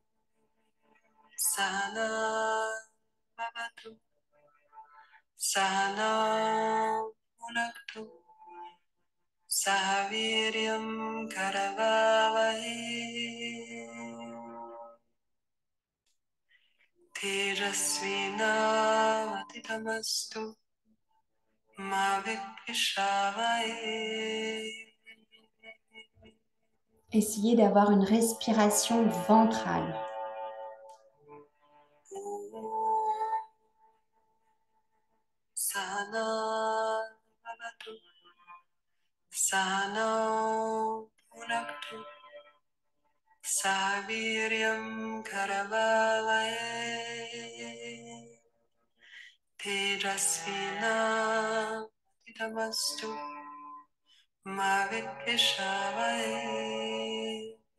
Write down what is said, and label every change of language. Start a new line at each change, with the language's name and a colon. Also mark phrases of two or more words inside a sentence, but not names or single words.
Sanskrit: सहना भवतु सहनौ भुनक्तु सहवीर्यम् करवावहै तेजस्विनावधीतमस्तु मा विद्विषावहै.
French: Essayez d'avoir une respiration ventrale.
Sanskrit: सना भवतु सनो पुनक्तु सवीर्यम् करवावये तेजस्विना तमस्तु मा विद्विषावये.